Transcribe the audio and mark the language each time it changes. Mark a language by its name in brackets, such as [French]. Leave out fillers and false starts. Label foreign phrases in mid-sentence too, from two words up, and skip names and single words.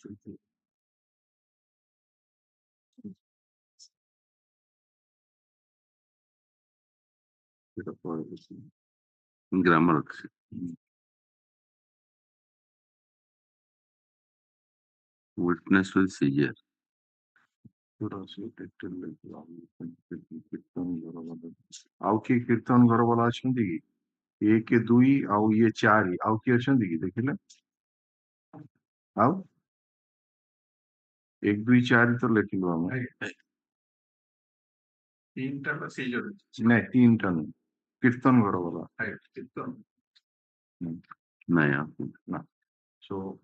[English] grammar. Witness will see here. [Odia] ଆଉ କିଏ କୀର୍ତ୍ତନ ଘର ବାଲା ଅଛନ୍ତି କି? 1 2 ଆଉ ଇଏ 4 ଆଉ କିଏ ଅଛନ୍ତି କି ଦେଖିଲେ? ଆଉ 1 2 4 ତ ଲେଖିଲୁ ଆମେ। ନାଇଁ 3ଟା ନୁହେଁ କୀର୍ତ୍ତନ ଘର ବାଲା। ନାଇଁ ନା so